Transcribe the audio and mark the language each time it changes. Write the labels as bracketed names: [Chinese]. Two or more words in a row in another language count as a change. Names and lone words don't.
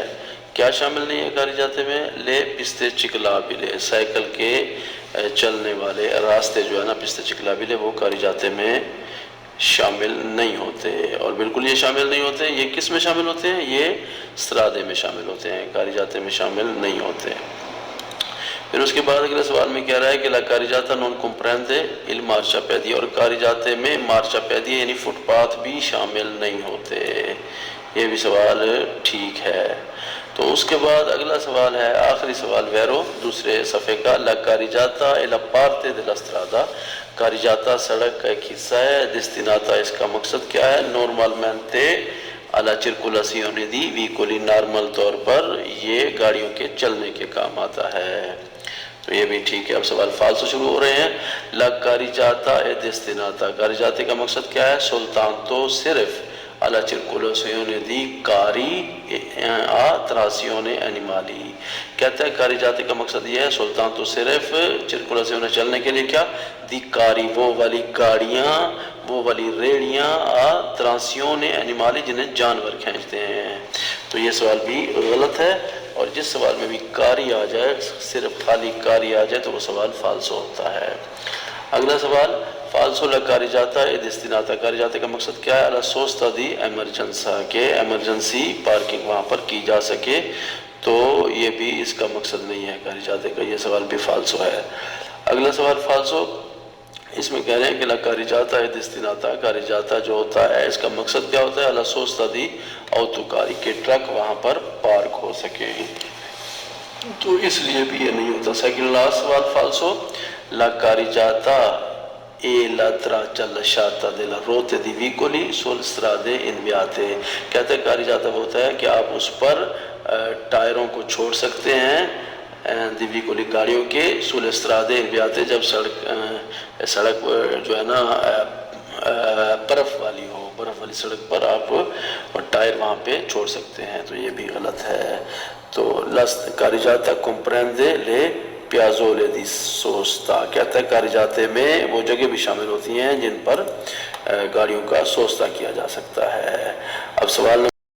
[Urdu] کیا شامل نہیں ہے کاریجاتے میں؟ [Italian] le piste ciclabili, [Urdu] سائیکل کے چلنے والے راستے جو ہے نا [Italian] piste ciclabili, [Urdu] وہ کاریجاتے میں شامل نہیں ہوتے. اور بالکل یہ شامل نہیں ہوتے. یہ کس میں شامل ہوتے ہیں؟ یہ استرادے میں شامل ہوتے ہیں، کاریجاتے میں شامل نہیں ہوتے. پھر اس کے بعد اگلے سوال میں کہہ رہا ہے کہ [Italian] la carreggiata non comprende il marciapiedi، [Urdu] اور کاریجاتے میں مارچاپیدی یعنی فٹ پاتھ بھی شامل نہیں ہوتے. یہ بھی سوال ٹھیک ہے. تو اس کے بعد اگلا سوال ہے آخری سوال ویرو دوسرے صفحے کا. [Italian] la carreggiata e la parte della strada، [Urdu] کاریجاتا سڑک کا ایک حصہ ہے. [Italian] destinata، [Urdu] اس کا مقصد کیا ہے؟ [Italian] normalmente alla circolazione di veicoli، [Urdu] نارمل طور پر یہ گاڑیوں کے چلنے کے کام آتا ہے. تو یہ بھی ٹھیک ہے. اب سوال فالسو شروع ہو رہے ہیں. [Italian] la carreggiata e destinata، [Urdu] کاریجاتے کا مقصد کیا ہے؟ [Italian] soltanto صرف alla circolazione di carri a trazione animali، [Urdu] کہتا ہے کاریجاتے کا مقصد یہ ہے soltanto صرف circolazione چلنے کے لیے کیا؟ [Italian] di carri، [Urdu] وہ والی گاڑیاں، وہ والی ریڑیاں [Italian] a trazione animali [Urdu] جنہیں جانور کھینچتے ہیں. تو یہ سوال بھی غلط ہے. اور جس سوال میں بھی کاری آ جائے، صرف خالی کاری آ جائے، تو وہ سوال فالسو ہوتا ہے. اگلا سوال فالسو [Italian] la carreggiata e destinata، [Urdu] کاریجاتے کا مقصد کیا ہے؟ [Italian] alla sosta di emergenza، [Urdu] کہ ایمرجنسی پارکنگ وہاں پر کی جا سکے. تو یہ بھی اس کا مقصد نہیں ہے کاریجاتے کا، یہ سوال بھی فالسو ہے. اگلا سوال فالسو، اس میں کہہ رہے ہیں کہ [Italian] la carreggiata e destinata، [Urdu] کاریجاتا جو ہوتا ہے اس کا مقصد کیا ہوتا ہے؟ [Italian] alla sosta di autocarri، [Urdu] کہ ٹرک وہاں پر پارک ہو سکے. تو اس لیے بھی یہ نہیں ہوتا. [English] second last [Italian] سوال فالسو، la carreggiata e la traccia lasciata della rotte di veicoli sulle strade inviate، [Urdu] کہتے ہیں کاریجاتا ہوتا ہے کہ آپ اس پر ٹائروں کو چھوڑ سکتے ہیں [Italian] di veicoli [Urdu] گاڑیوں کے [Italian] sulle strade inviate، [Urdu] جب سڑک جو ہے نا برف والی ہو، برف والی سڑک پر آپ ٹائر وہاں پہ چھوڑ سکتے ہیں. تو یہ بھی غلط ہے. تو [Italian] carreggiata comprende le piazzole di sosta, [Urdu] کہتا ہے کاریجاتے میں وہ جگہ بھی شامل ہوتی ہیں جن پر گاڑیوں کا سوستا کیا جا سکتا ہے. اب سوال